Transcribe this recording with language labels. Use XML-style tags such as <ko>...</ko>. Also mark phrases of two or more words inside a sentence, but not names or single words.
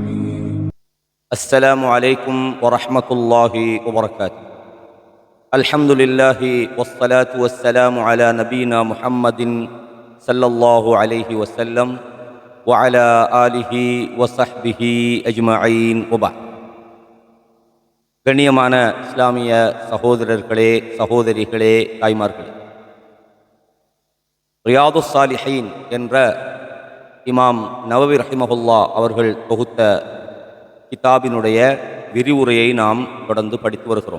<ar>السلام عليكم ورحمة الله وبركاته. الحمد لله والصلاة والسلام على نبينا محمد صلى الله عليه وسلم وعلى آله وصحبه أجمعين وبعد.</ar> <ta>கண்ணியமான இஸ்லாமிய சகோதரர்களே, சகோதரிகளே, தாய்மார்களே, ரியாதுஸ் சாலிஹீன் என்ற இமாம் நவவி ரஹிமஹுல்லா அவர்கள் தொகுத்த கிதாபினுடைய விரிவுரையை நாம் தொடர்ந்து படித்து வருகிறோம்.</ta>